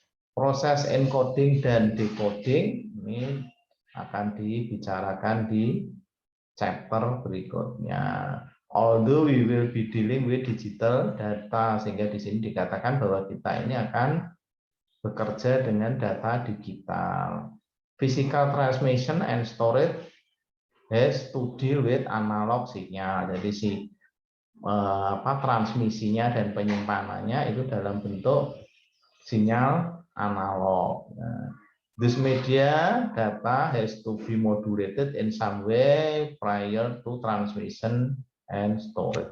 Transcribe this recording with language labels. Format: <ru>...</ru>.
<id>Proses encoding dan decoding ini akan dibicarakan di chapter berikutnya.</id> <en>Although we will be dealing with digital data,</en> <id>sehingga di sini dikatakan bahwa kita ini akan bekerja dengan data digital.</id> <en>Physical transmission and storage has to deal with analog signal.</en> <id>Jadi transmisinya dan penyimpanannya itu dalam bentuk sinyal analog.</id> <en>Nah, this media data has to be modulated in some way prior to transmission and storage.</en>